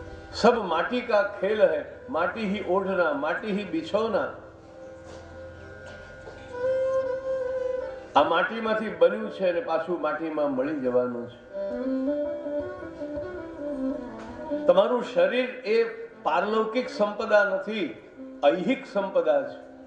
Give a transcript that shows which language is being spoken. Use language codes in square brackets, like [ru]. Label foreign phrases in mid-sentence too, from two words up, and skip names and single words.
[hi] सब माटी का खेल है, माटी ही ओढ़ना, माटी ही बिछोना। [gu] આ માટીમાંથી બન્યું છે અને પાછું માટીમાં મળી જવાનું છે. તમારું શરીર એ પારલૌકિક સંપદા નથી, ઐહિક સંપદા છે.